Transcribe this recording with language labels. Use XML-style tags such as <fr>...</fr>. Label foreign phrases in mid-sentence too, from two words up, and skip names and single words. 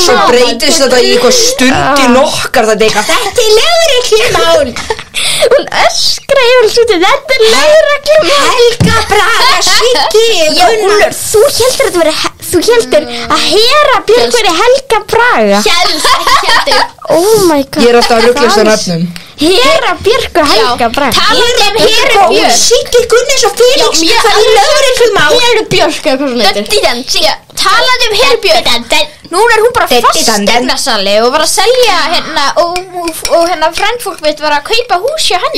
<is>Svo breytist þetta í eitthvað stundi nokkar, þetta er lögreglumál. Hún öskraði og þetta er lögreglumál. Helga Braga Siggi. Já, Úlfur, þú heldur að Hera Björk veri Helga Braga. Heldur.</is> <en>Oh my god.</en> <is>Ég er alltaf að ruglast á nöfnum. Hera Björk og Helga Braga. Talandi Heru Björk. Siggi Gunnars og Felix. Það er lögreglumál. Heru Björk eða hvað svona heitir. Talandi Heru Björk. Núna er hún bara fasteignasali og var að selja hérna og hérna frændfólk mitt var að kaupa hús hjá henni.</is>